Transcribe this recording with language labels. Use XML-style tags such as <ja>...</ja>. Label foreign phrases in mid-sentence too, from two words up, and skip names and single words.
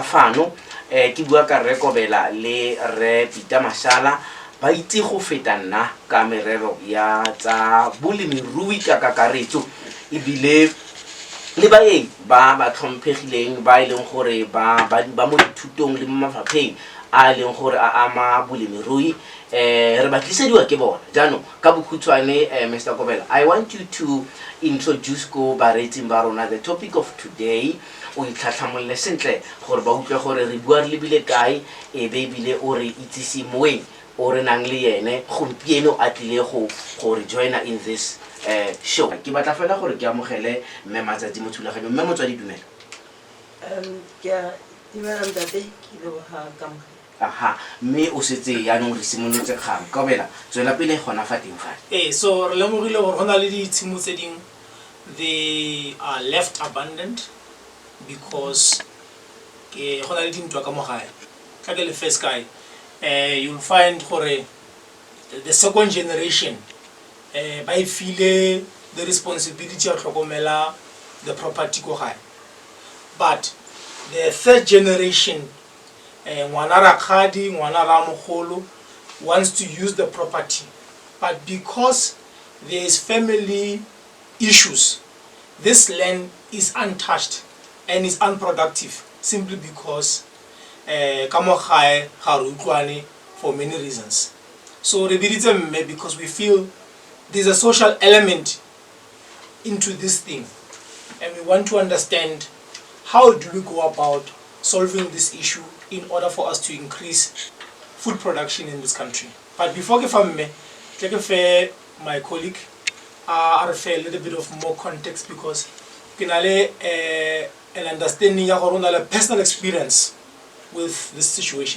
<tn>fano ke bua ka re Kobela le re Peter Mashala ba itse go feta nna ka merero ya tsa bolemirui ka kakaretso ebile le baeng ba tlhomphegileng ba ileng gore ba mo dithutong le mo mafapheng a leng gore a ama bolemirui re batlisediwa ke bona jaanong ka bokhutshwane Mr. Kobela,</tn> <en>I want you to introduce</en> <tn>ko bareetsing ba rona</tn> <en>the topic of today</en> <tn>o itlhatlhamolle sentle gore ba utlwe gore re bua re lebile kae e be ebile o re itsise moeng o re nang le yene gompieno a tlile go re joina</tn> <en>in this show.</en> <tn>Ke batla fela gore ke amogele mme Matsatsi mo thulaganyo. Mme Motswadi dumela. Ke a dumela ntate ke leboga ka mogela. Aha, mme o setse yaanong re simolotse kgang Kobela tswela pele gona fa teng fa. So re lemogile gore go na le ditshimo tse ding</tn> <en>they are left abandoned because</en> <tn>ke go na le dintwa ka mo gae ka ke le</tn> <en>first guy you'll find</en> <tn>gore</tn> <en>the second generation</en> <tn>ba e file</tn> <en>the responsibility of tlhokomela the property</en> <tn>ko gae,</tn> <en>but the third generation</en> <tn>ngwana rakgadi ngwana ramogolo</tn> <en>wants to use the property, but because there is family issues this land is untouched and is unproductive simply because</en> <tn>ka mo gae ga re utlwane</tn> <en>for many reasons. So</en> <tn>re biditse mme</tn> <en>because we feel there's a social element into this thing and we want to understand how do we go about solving this issue in order for us to increase food production in this country. But before I fair my colleague a little bit of more context because an understanding of personal experience with this situation.</en>